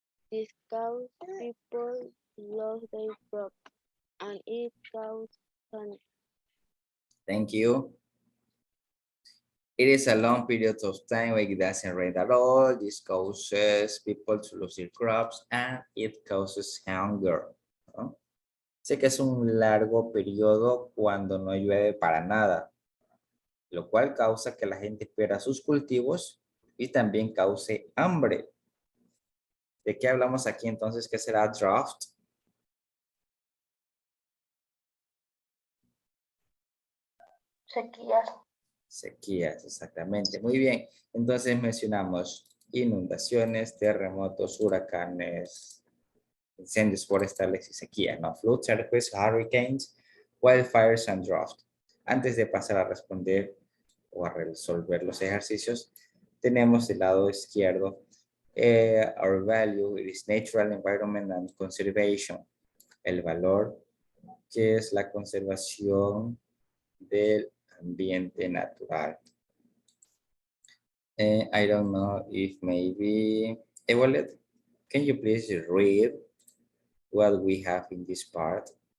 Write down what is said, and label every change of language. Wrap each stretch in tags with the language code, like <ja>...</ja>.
<en>This causes people to lose their crops and it causes panic. Thank you. It is a long period of time when it doesn't rain at all. This causes people to lose their crops and it causes hunger.</en> <es>¿No? Sé que es un largo periodo cuando no llueve para nada, lo cual causa que la gente pierda sus cultivos y también cause hambre. ¿De qué hablamos aquí entonces? ¿Qué será drought? Sequías. Sequías, exactamente. Muy bien. Entonces mencionamos inundaciones, terremotos, huracanes, incendios forestales y sequías, ¿no?</es> <en>Floods, earthquakes, hurricanes, wildfires and drought.</en> <es>Antes de pasar a responder o a resolver los ejercicios, tenemos el lado izquierdo.</es> <en>Our value is natural environment and conservation.</en> <es>El valor que es la conservación del ambiente natural.</es> <en>I don't know if maybe, Ewolet, can you please read what we have in this part?</en>